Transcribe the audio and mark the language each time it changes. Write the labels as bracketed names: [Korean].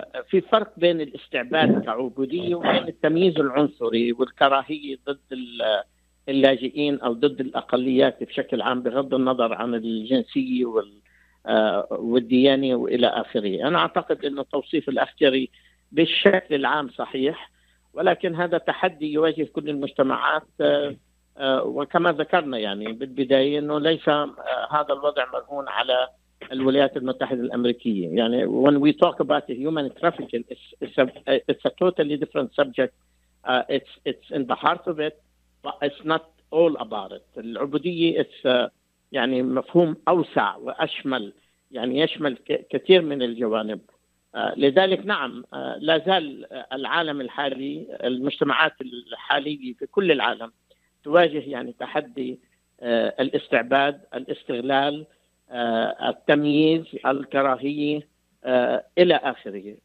[Arabic] في فرق بين الاستعباد كعبودية وبين التمييز العنصري والكراهية ضد اللاجئين أو ضد الأقليات بشكل عام بغض النظر عن الجنسية والديانة وإلى آخره. أنا أعتقد أن توصيف الأخجري بالشكل العام صحيح، ولكن هذا تحدي يواجه كل المجتمعات، وكما ذكرنا يعني بالبداية أنه ليس هذا الوضع مرهون على الولايات المتحدة الأمريكية. [English] يعني when we talk about the human trafficking, it's a totally different subject. It's in the heart of it, but it's not all about it. [Arabic] العبودية [English] it's [Arabic] يعني مفهوم أوسع وأشمل، يعني يشمل كثير من الجوانب. لذلك نعم لا زال العالم الحالي، المجتمعات الحالية في كل العالم تواجه يعني تحدي الاستعباد، الاستغلال، التمييز، الكراهية إلى آخره.